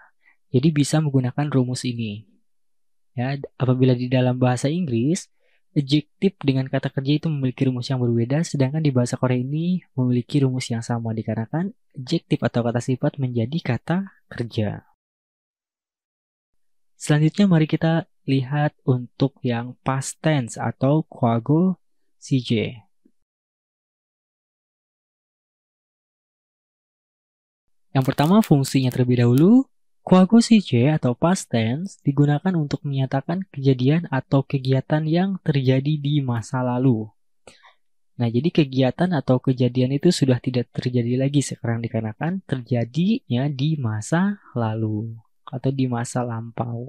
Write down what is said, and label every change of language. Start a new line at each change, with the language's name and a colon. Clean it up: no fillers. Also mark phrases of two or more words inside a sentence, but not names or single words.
Indonesian: Jadi bisa menggunakan rumus ini. Ya, apabila di dalam bahasa Inggris, adjektif dengan kata kerja itu memiliki rumus yang berbeda, sedangkan di bahasa Korea ini memiliki rumus yang sama dikarenakan adjektif atau kata sifat menjadi kata kerja. Selanjutnya mari kita lihat untuk yang
English: past tense
Indonesian: atau
Korean: 과거 시제.
Indonesian: Yang pertama fungsinya terlebih dahulu.
Korean: 과거 시제
Indonesian: atau
English: past tense
Indonesian: digunakan untuk menyatakan kejadian atau kegiatan yang terjadi di masa lalu. Nah, jadi kegiatan atau kejadian itu sudah tidak terjadi lagi sekarang dikarenakan terjadinya di masa lalu atau di masa lampau.